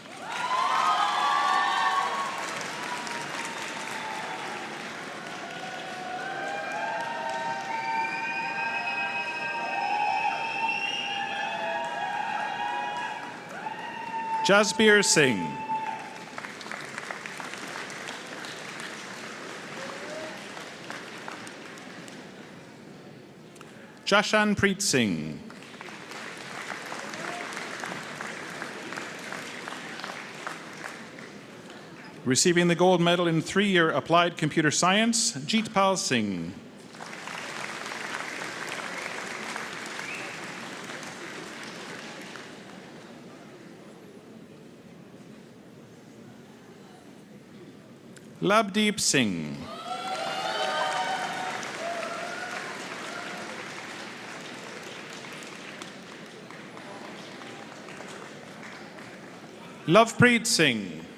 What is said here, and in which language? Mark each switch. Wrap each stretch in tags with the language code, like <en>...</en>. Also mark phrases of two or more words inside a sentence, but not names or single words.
<en>Jasbir Singh. Jashanpreet Singh. Receiving the gold medal in 3-year applied computer science, Jeetpal Singh. Labdeep Singh. Lovepreet Singh.</en>